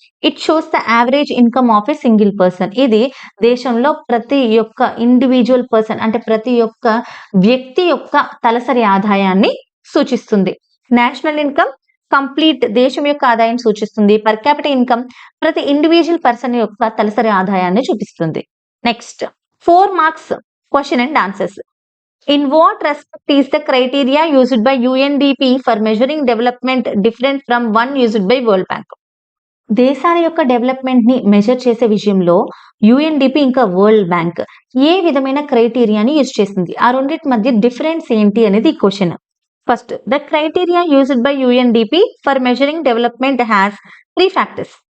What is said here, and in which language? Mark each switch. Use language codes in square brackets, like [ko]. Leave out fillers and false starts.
[en] It shows the average income of a single person. [te] ఇది దేశంలో ప్రతి ఒక్క ఇండివిజువల్ పర్సన్ అంటే ప్రతి ఒక్క వ్యక్తి యొక్క తలసరి ఆదాయాన్ని సూచిస్తుంది. నేషనల్ ఇన్కమ్ కంప్లీట్ దేశం యొక్క ఆదాయం సూచిస్తుంది. పర్ క్యాపిటల్ ఇన్కమ్ ప్రతి ఇండివిజువల్ పర్సన్ యొక్క తలసరి ఆదాయాన్ని చూపిస్తుంది. [en] Next 4 marks question and answers. In what respect is the criteria used by UNDP for measuring development different from one used by World Bank? [te] దేశాల యొక్క డెవలప్మెంట్ ని మెజర్ చేసే విషయంలో యుఎన్డిపి ఇంకా వరల్డ్ బ్యాంక్ ఏ విధమైన క్రైటీరియాని యూజ్ చేసింది, ఆ రెండింటి మధ్య డిఫరెన్స్ ఏంటి అనేది ఈ question. [en] First, the criteria used by UNDP for measuring development has 3 factors.